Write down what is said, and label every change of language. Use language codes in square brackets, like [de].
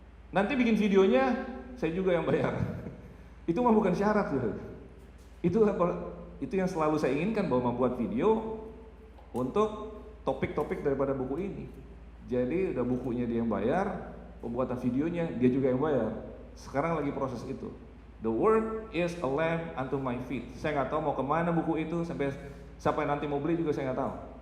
[id] Nanti bikin videonya saya juga yang bayar." Itu mah bukan syarat loh. Itu yang selalu saya inginkan, bahwa membuat video untuk topik-topik daripada buku ini. Jadi udah bukunya dia yang bayar, pembuatan videonya dia juga yang bayar. Sekarang lagi proses itu. [en] The word is a lamp unto my feet. [id] Saya nggak tahu mau kemana buku itu, sampai nanti mau beli juga saya nggak tahu.